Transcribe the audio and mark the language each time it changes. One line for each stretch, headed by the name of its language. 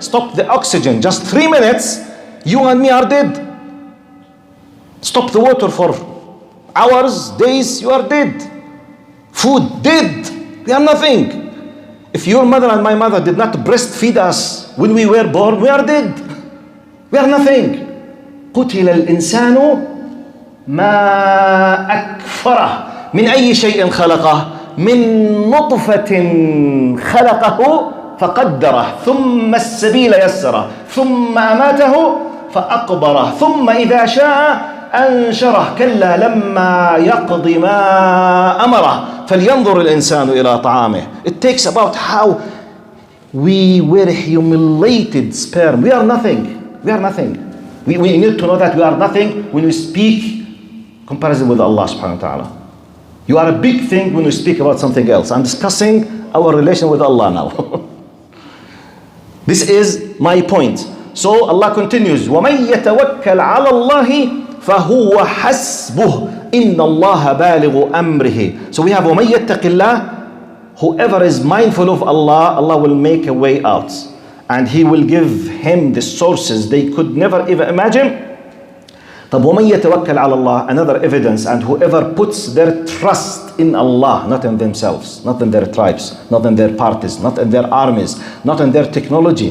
English: Stop the oxygen, just 3 minutes, you and me are dead. Stop the water for hours, days, you are dead. Food, dead. We are nothing. If your mother and my mother did not breastfeed us when we were born, we are dead. We are nothing.
Arabic: قتل الإنسان ما أكفره من أي شيء خلقه من نطفة خلقه فقدره ثم السبيل يسره ثم أماته فأقبره ثم إذا شاء أنشره كلا لما يقض ما أمره فلينظر الإنسان إلى طعامه.
English: It takes about how we were humiliated sperm. We are nothing. We are nothing. We need to know that we are nothing when we speak comparison with Allah subhanahu wa ta'ala. You are a big thing when we speak about something else. I'm discussing our relation with Allah now. This is my point. So Allah continues,
Arabic: وَمَنْ يَتَوَكَّلْ عَلَى اللَّهِ فَهُوَ حَسْبُهُ إِنَّ اللَّهَ بَالِغُ أَمْرِهِ.
English: So we have
Arabic: وَمَنْ يَتَّقِ اللَّهِ.
English: Whoever is mindful of Allah, Allah will make a way out. And He will give him the sources they could never even imagine.
Arabic: طب ومن يتوكل على الله,
English: another evidence, and whoever puts their trust in Allah, not in themselves, not in their tribes, not in their parties, not in their armies, not in their technology.